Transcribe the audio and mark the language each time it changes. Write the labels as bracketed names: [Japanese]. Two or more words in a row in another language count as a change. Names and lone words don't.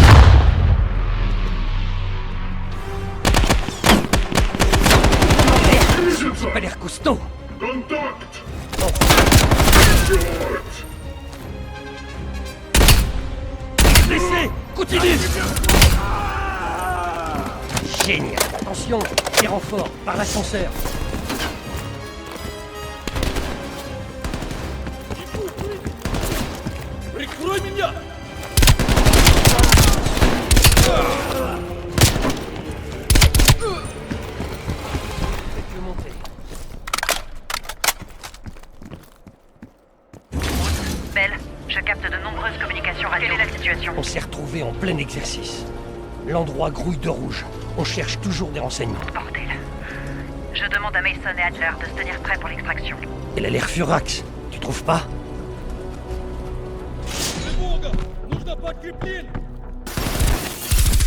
[French] Ça a pas l'air costaud. Blessé! Continue! Génial! Attention! Des renforts par l'ascenseur. [Russian] Прикрой меня! [French] Faites-le monter. Belle, je capte de nombreuses communications radio. Quelle est la situation? On s'est retrouvés en plein exercice. L'endroit grouille de rouge. On cherche toujours des renseignements. Bordel. Je demande à Mason et Adler de se tenir prêts pour l'extraction. Elle a l'air furax. Tu trouves pas? [Russian] Тревога! Нужно подкрепление!